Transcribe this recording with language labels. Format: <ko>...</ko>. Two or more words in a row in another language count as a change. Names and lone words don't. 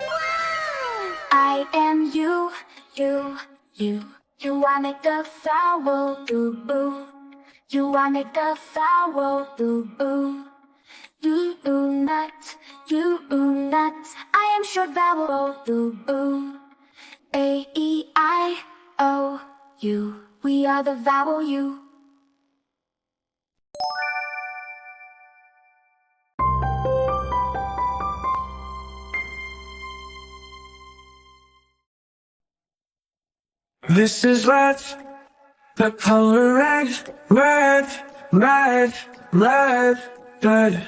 <en>I am you. I make the vowel boo. I make the vowel boo. You nut. I am short vowel boo. A-E-I-O-U. We are the vowel U. This is red, the color red, red, red, red, red.</en>